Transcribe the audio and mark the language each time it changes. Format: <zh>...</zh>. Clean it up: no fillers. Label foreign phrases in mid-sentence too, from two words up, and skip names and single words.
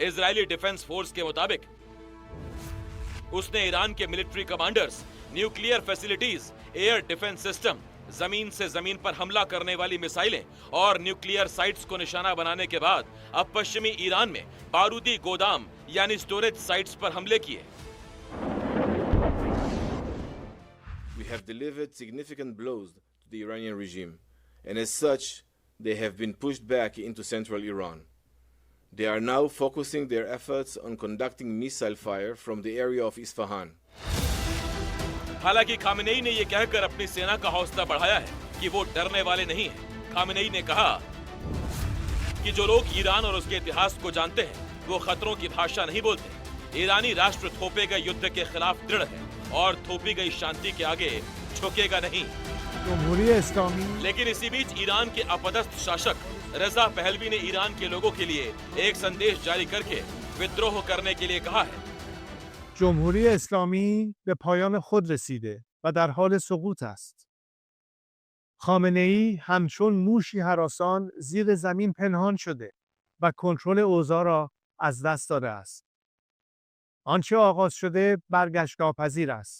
<en>Israeli Defense Force</en> <hi>के मुताबिक उसने ईरान के</hi> <en>military commanders, nuclear facilities, air defense system,</en> <hi>जमीन से जमीन पर हमला करने वाली मिसाइलें और</hi> <en>nuclear sites</en> <hi>को निशाना बनाने के बाद अब पश्चिमी ईरान में बारूदी गोदाम यानी</hi> <en>storage sites</en> <hi>पर हमले किए।</hi> <en>We have delivered significant blows to the Iranian regime, and as such, they have been pushed back into central Iran. They are now focusing their efforts on conducting missile fire from the area of Isfahan.</en> <hi>हालांकि खामेनेई ने यह कहकर अपनी सेना का हौसला बढ़ाया है कि वो डरने वाले नहीं हैं। खामेनेई ने कहा कि जो लोग ईरान और उसके इतिहास को जानते हैं वो खतरों की भाषा नहीं बोलते। ईरानी राष्ट्र थोपे गए युद्ध के खिलाफ दृढ़ है और थोपी गई शांति के आगे झुकेगा नहीं। लेकिन इसी बीच ईरान के अपदस्थ शासक रजा पहलवी ने ईरान के लोगों के लिए एक संदेश जारी करके विद्रोह करने के लिए कहा है।</hi> <fa>جمهوری اسلامی به پایان خود رسیده و در حال سقوط است. خامنه‌ای همچون موشی هراسان زیر زمین پنهان شده و کنترل اوضاع را از دست داده است. آنچه آغاز شده برگشت ناپذیر است.</fa>